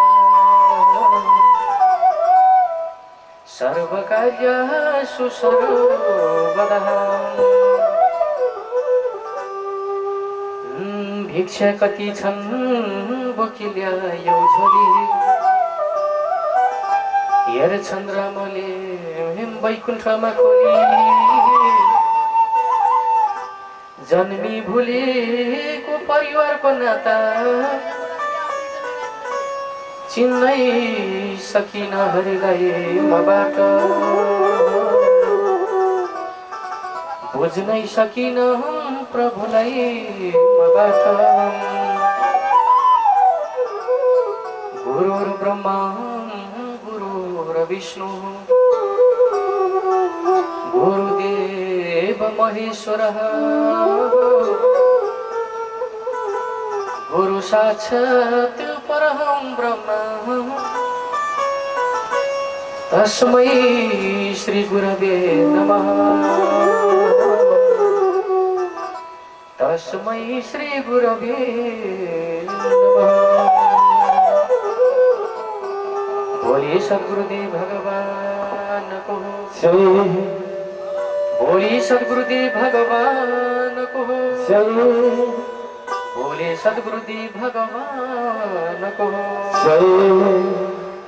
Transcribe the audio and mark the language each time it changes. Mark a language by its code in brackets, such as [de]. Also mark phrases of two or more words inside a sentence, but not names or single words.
[sa] सर्वकार्येषु सर्वदा [ne] भिक्षा कति छन् बोकी ल्यायो झोली हेर चन्द्रमले वैकुण्ठमा खोली जन्मी भुलेको परिवारको नाता चिन्नै सकिन हरिलाई मबाट बुझ्नै सकिन प्रभुलाई मबाट [sa] गुरुर ब्रह्मा गुरुर विष्णु गुरुदेव महेश्वरः गुरु साक्षात् परं ब्रह्म तस्मै श्री गुरवे नमः तस्मै श्री गुरवे [ne] नमः बोले सद्गुरुदेव भगवान को बोले सद्गुरुदेव भगवान को बोले सद्गुरुदेव भगवान को